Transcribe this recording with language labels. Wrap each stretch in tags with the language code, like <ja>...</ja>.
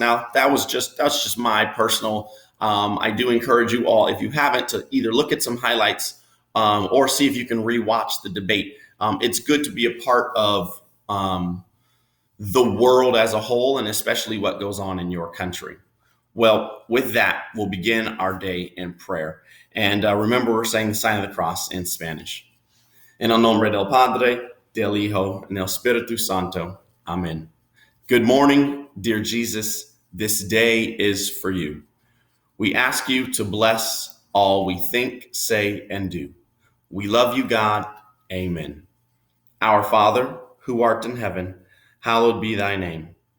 <en>Now, that's just my personal. I do encourage you all, if you haven't, to either look at some highlights or see if you can rewatch the debate. It's good to be a part of the world as a whole, and especially what goes on in your country. Well, with that, we'll begin our day in prayer. And remember, we're saying the sign of the cross in Spanish.</en> <es>En el nombre del Padre, del Hijo,</es> <en>and</en> <es>del Espíritu Santo.</es> <en>Amen. Good morning, dear Jesus. This day is for you. We ask you to bless all we think, say, and do. We love you, God. Amen. Our Father, who art in heaven, hallowed be thy name.</en>